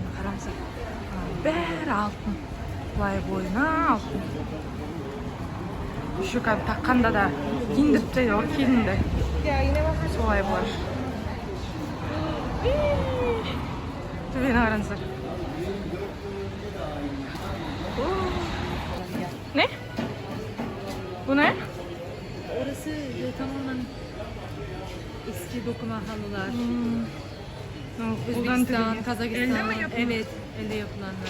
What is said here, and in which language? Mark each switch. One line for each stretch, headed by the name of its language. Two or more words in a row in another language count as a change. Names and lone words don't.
Kazakh: Қарамса, бәрі алтын. Бұлай бойына алтын. Еще таққанда да киіндіріп тәйді, келінді. Солай бұлар. Төбені қараңыздар.
Turkish: Ne? Bu ne? Orası tamamen eski dokuma halılar. Özbekistan, Kazakistan. Elde mi yapılıyor? Evet, elde yapılanlar.